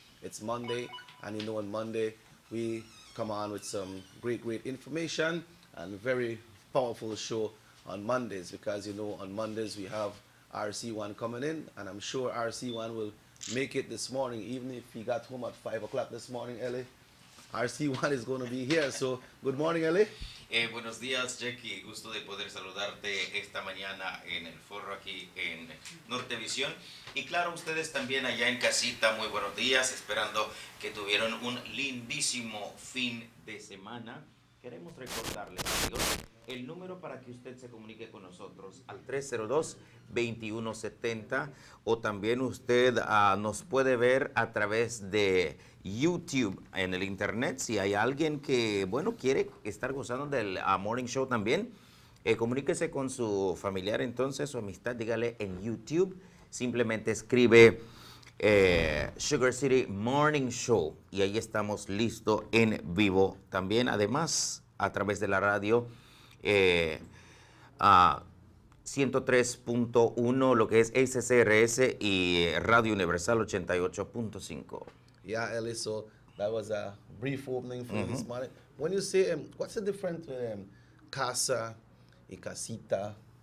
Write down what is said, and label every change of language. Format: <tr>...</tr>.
<en>It's Monday, and you know on Monday we come on with some great information and very powerful show on Mondays, because you know on Mondays we have RC1 coming in, and I'm sure RC1 will make it this morning, even if he got home at 5 o'clock this morning, Ellie. RC1 is going to be here. So, good morning, Ellie.</en> <es>Buenos días, Jackie. Gusto de poder saludarte esta mañana en el foro aquí en Nortevisión. Y claro, ustedes también allá en casita, muy buenos días, esperando que tuvieron un lindísimo fin de semana. Queremos recordarles, amigos, el número para que usted se comunique con nosotros al 302-2170, o también usted nos puede ver a través de YouTube en el internet. Si hay alguien que, bueno, quiere estar gozando del Morning Show también, comuníquese con su familiar, entonces, su amistad, dígale en YouTube, simplemente escribe Sugar City Morning Show y ahí estamos listos en vivo. También, además, a través de la radio 103.1, lo que es SCRS, y Radio Universal 88.5.</es> <en>Yeah, Ellie, so that was a brief opening for this morning. When you say, what's the difference with casa y casita?</en>